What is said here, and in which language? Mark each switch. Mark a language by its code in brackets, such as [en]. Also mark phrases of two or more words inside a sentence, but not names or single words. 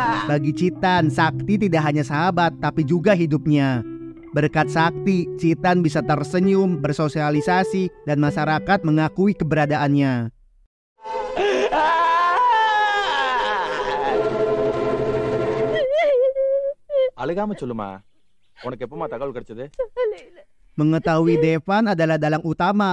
[id] Bagi Citan, Sakti tidak hanya sahabat tapi juga hidupnya. Berkat Sakti, Citan bisa tersenyum, bersosialisasi, dan masyarakat mengakui keberadaannya. [ta] அழுகாம சொல்லுமா. உனக்கு எப்பமா தகவல் கிடைச்சது? [id] Mengetahui Devan adalah dalang utama.